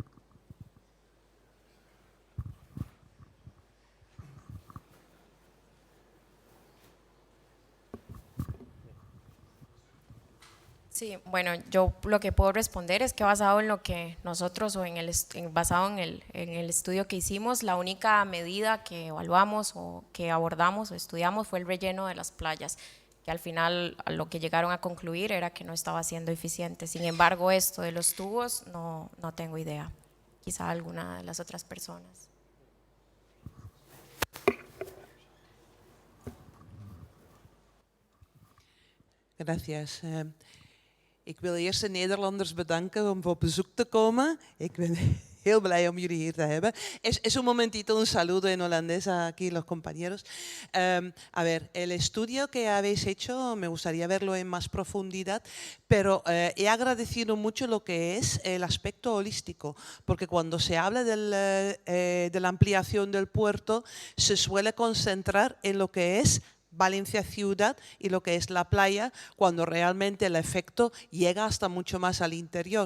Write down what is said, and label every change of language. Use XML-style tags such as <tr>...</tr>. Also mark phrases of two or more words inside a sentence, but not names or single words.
<es>Sí, bueno, yo lo que puedo responder es que basado en lo que nosotros o basado en el estudio que hicimos, la única medida que evaluamos o que abordamos o estudiamos fue el relleno de las playas, que al final lo que llegaron a concluir era que no estaba siendo eficiente. Sin embargo, esto de los tubos no tengo idea, quizá alguna de las otras personas. Gracias.</es> <nl>Ik wil eerst de Nederlanders bedanken om op bezoek te komen. Ik ben heel blij om jullie hier te hebben.</nl> <es>Es un momentito, un saludo en holandés aquí los compañeros. A ver, el estudio que habéis hecho me gustaría verlo en más profundidad, pero he agradecido mucho lo que es el aspecto holístico, porque cuando se habla de la ampliación del puerto se suele concentrar en lo que es Valencia ciudad y lo que es la playa, cuando realmente el efecto llega hasta mucho más al interior.</es>